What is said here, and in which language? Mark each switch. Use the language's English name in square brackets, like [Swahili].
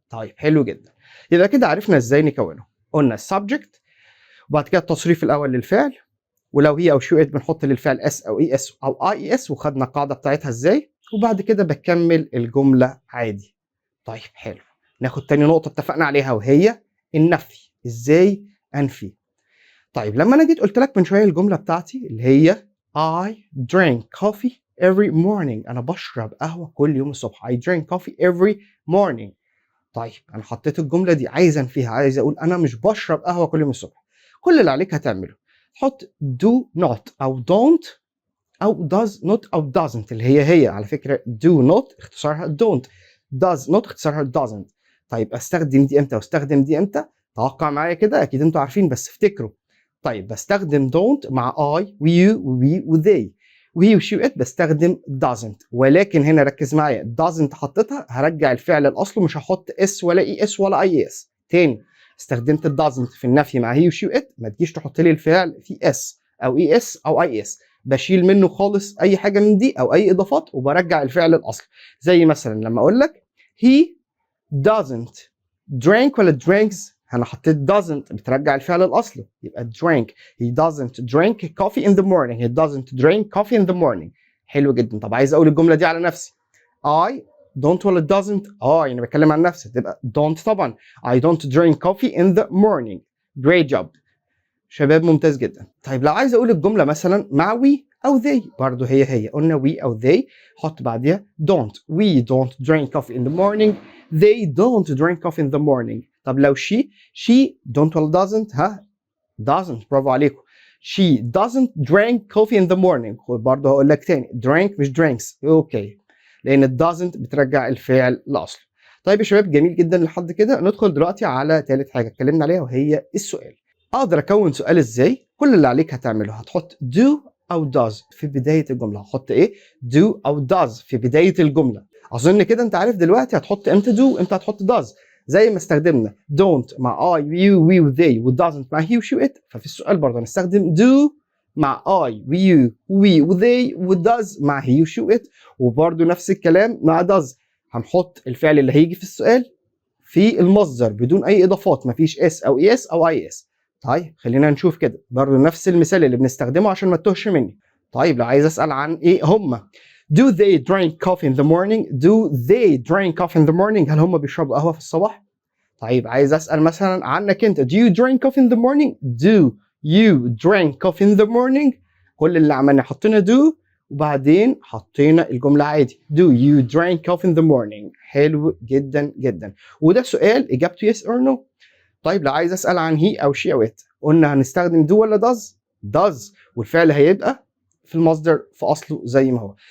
[Arabic] طيب حلو جدا. يبقى كده عرفنا ازاي نكونه. قلنا السبجكت وبعد كده التصريف الاول للفعل، ولو هي او شو ات بنحط للفعل اس او اي اس او اي اي اس، وخدنا القاعده بتاعتها ازاي، وبعد كده بكمل الجمله عادي. طيب حلو. ناخد تاني نقطه اتفقنا عليها وهي النفي. ازاي انفي؟ طيب لما انا جيت قلت لك من شويه الجمله بتاعتي اللي هي [English] I drink coffee every morning، [Arabic] انا بشرب قهوه كل يوم الصبح. [English] I drink coffee every morning. [Arabic] طيب انا حطيت الجمله دي عايز انفيها، عايز اقول انا مش بشرب قهوه كل يوم الصبح. كل اللي عليك هتعمله تحط do not او don't او does not او doesn't اللي هي على فكره do not اختصارها don't، does not اختصارها doesn't. طيب استخدم دي امتى واستخدم دي امتى؟ توقع معايا كده، اكيد انتوا عارفين بس افتكروا. طيب بستخدم don't مع I و you و we و they، وهي وشي وات بستخدم doesn't. ولكن هنا ركز معايا doesn't حطيتها هرجع الفعل لاصله، مش هحط اس ولا اي اس ولا اي اس تاني. استخدمت doesn't في النفي مع he وشي وات، ما تجيش تحط لي الفعل في اس او اي اس او اي اس، بشيل منه خالص اي حاجه من دي او اي اضافات وبرجع الفعل الاصلي. زي مثلا لما اقول لك [English] he doesn't drink [Arabic] ولا drinks، انا حطيت doesn't بترجع الفعل الاصلي يبقى drink. [English] he doesn't drink coffee in the morning. he doesn't drink coffee in the morning. [Arabic] حلو جدا. طب عايز اقول الجمله دي على نفسي، I don't ولا doesn't، يعني بتكلم عن نفسي تبقى don't طبعا. [English] I don't drink coffee in the morning. great job [Arabic] شباب، ممتاز جدا. طيب لو عايز اقول الجمله مثلا مع we او they، برضه هي قلنا we او they، حط بعديها don't. [English] we don't drink coffee in the morning. they don't drink coffee in the morning. [Arabic] طب لو she don't ولا doesn't، doesn't، برافو عليكم. [English] she doesn't drink coffee in the morning. [Arabic] برضه هقول لك تاني drink مش drinks، اوكي، لان doesn't بترجع الفعل لاصله. طيب يا شباب، جميل جدا لحد كده. ندخل دلوقتي على ثالث حاجه اتكلمنا عليها وهي السؤال. اقدر اكون سؤال ازاي؟ كل اللي عليك هتعمله هتحط do او does في بدايه الجمله. هتحط ايه؟ do او does في بدايه الجمله. اظن كده انت عارف دلوقتي هتحط امتى do امتى هتحط does. زي ما استخدمنا don't مع I you we و they و doesn't مع he و she و it، ففي السؤال برضه هنستخدم do مع I و you we و they و does مع he و she و it، وبرضه نفس الكلام مع does. هنحط الفعل اللي هيجي في السؤال في المصدر بدون اي اضافات، مفيش اس او اي اس او اي اس. طيب خلينا نشوف كده برضه نفس المثال اللي بنستخدمه عشان ما تتوهش مني. طيب لو عايز اسال عن ايه هما، [English] do they drink coffee in the morning. do they drink coffee in the morning، [Arabic] هل هم بيشربوا قهوه في الصباح؟ طيب عايز اسال مثلا عنك انت، [English] do you drink coffee in the morning. do you drink coffee in the morning. [Arabic] كل اللي عملنا حطينا do وبعدين حطينا الجمله عادي [English] do you drink coffee in the morning. [Arabic] حلو جدا جدا. وده سؤال اجابته yes or no. طيب لو عايز اسال عن هي او شي او ات، قلنا هنستخدم do ولا does. does، والفعل هيبقى في المصدر في اصله زي ما هو.